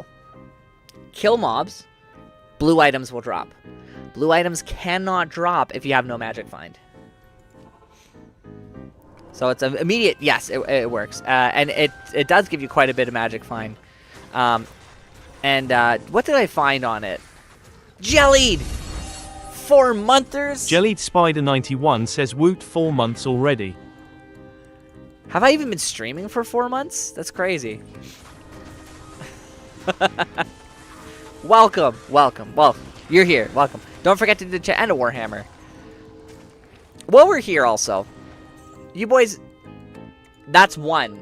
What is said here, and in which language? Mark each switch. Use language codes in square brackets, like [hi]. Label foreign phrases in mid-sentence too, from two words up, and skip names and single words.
[en] Kill mobs. Blue items will drop. Blue items cannot drop if you have no Magic Find. So it's an immediate, yes, it works. And it does give you quite a bit of Magic Find. What did I find on it? Jellied! 4-monthers? Jellied Spider 91 says woot 4 months already. Have I even been streaming for 4 months? That's crazy. Welcome. Well, you're here. Welcome. Don't forget to do the chat and a Warhammer. While we're here also, you boys, that's one.